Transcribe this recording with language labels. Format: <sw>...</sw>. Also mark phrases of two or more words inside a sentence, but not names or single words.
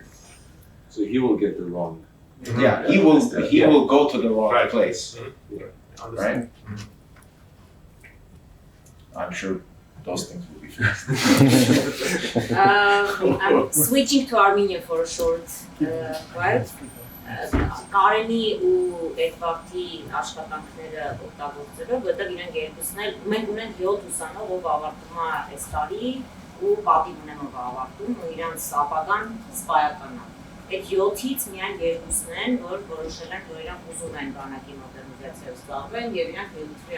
<en>So he will get the wrong. Yeah, he will go to the wrong Right. place, understand. right? I'm sure those things will be fixed. I'm switching to Armenia for a short while.</en> <hy>Կարենի ու Էդվարդի աշխատանքները օգտագործելով, որտեղ իրենք երկուսն էլ մենք ունենք 7 ուսանող, ով ավարտում է այս տարի ու պատիվ ունեմ ով ավարտում ու իրանց ապագան սպայական է։ Այդ 7-ից միայն երկուսն են, որ որոշել են, որ իրանք ուզում են բանակի մոդեռնիզացիայով զբաղվեն եւ իրանք military</hy>